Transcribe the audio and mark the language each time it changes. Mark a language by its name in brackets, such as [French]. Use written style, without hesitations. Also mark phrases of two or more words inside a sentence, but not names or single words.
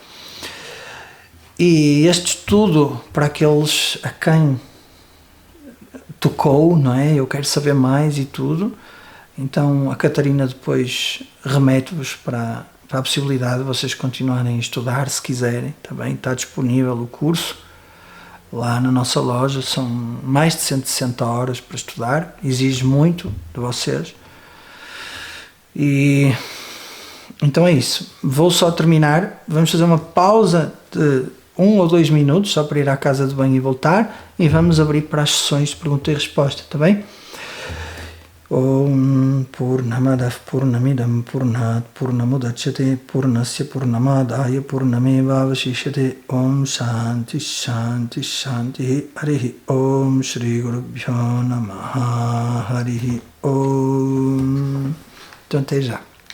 [Portuguese] E este estudo, para aqueles a quem tocou, não é, eu quero saber mais e tudo, então a Catarina depois remete-vos para a possibilidade de vocês continuarem a estudar, se quiserem, também está disponível o curso lá na nossa loja, são mais de 160 horas para estudar, exige muito de vocês. E então é isso, vou só terminar, vamos fazer uma pausa de 1 ou 2 minutos, só para ir à casa de banho e voltar, e vamos abrir para as sessões de pergunta e resposta, está bem? [Sanskrit] Om Purnamadav Purnamidam Purnat Purnamudachyate Purnasya Purnamadaya Purnameva Vashishyate Om Shanti Shanti Shanti Harihi Om Shri Gurubhyo Namaha Harihi Om. [Portuguese] Então até já.